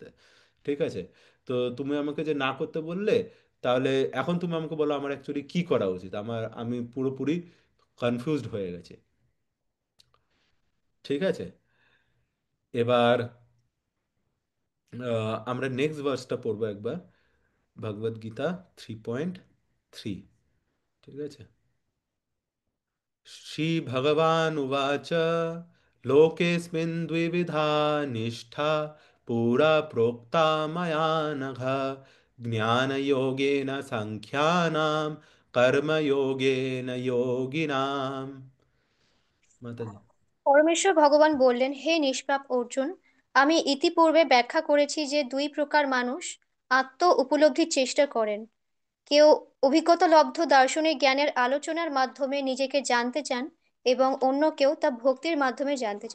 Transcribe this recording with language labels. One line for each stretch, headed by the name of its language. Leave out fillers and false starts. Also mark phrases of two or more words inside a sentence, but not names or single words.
Bangla: ঠিক আছে, তো তুমি আমাকে যে না করতে বললে, তাহলে এখন তুমি আমাকে বলো আমার অ্যাকচুয়ালি কি করা উচিত, আমি পুরোপুরি কনফিউজড হয়ে গেছি। ঠিক আছে, এবার আমরা
English: next verseটা
Bangla: পড়বো একবার, ভগবদ গীতা 3.3। ঠিক আছে,
Sanskrit: श्रीभगवानुवाच लोकेऽस्मिन् द्विविधा निष्ठा पुरा प्रोक्ता मया नघ ज्ञानयोगेन साङ्ख्यानां कर्मयोगेन योगिनाम्। माताजी।
Bangla: পরমেশ্বর ভগবান বললেন, হে নিষ্পাপ অর্জুন, আমি ইতিপূর্বে ব্যাখ্যা করেছি যে দুই প্রকার মানুষ আত্ম উপলব্ধির চেষ্টা করেন। কেউ অভিজ্ঞতালব্ধ দার্শনিক জ্ঞানের আলোচনার মাধ্যমে নিজেকে জানতে চান, এবং অন্য কেউ তা ভক্তির মাধ্যমে জানতে চান।